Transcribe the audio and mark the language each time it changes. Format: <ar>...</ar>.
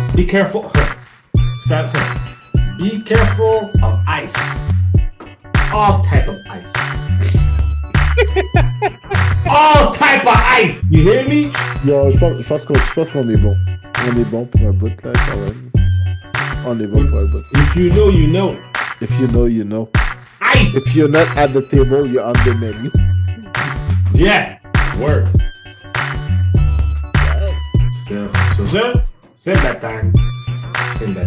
<en>Be careful. Ça- Be careful of ice. All type of ice. All type of ice. You hear me?</en> <fr>Yo, je pense qu'on est bon. On est bon pour un bout, là, quand même. On est bon pour un bout.</fr> <en>If you know, you know. If you know, you know. Ice. If you're not at the table, you're on the menu. Yeah. Word.</en> <fr>Sur ce, c'est bataille. C'est bataille.</fr>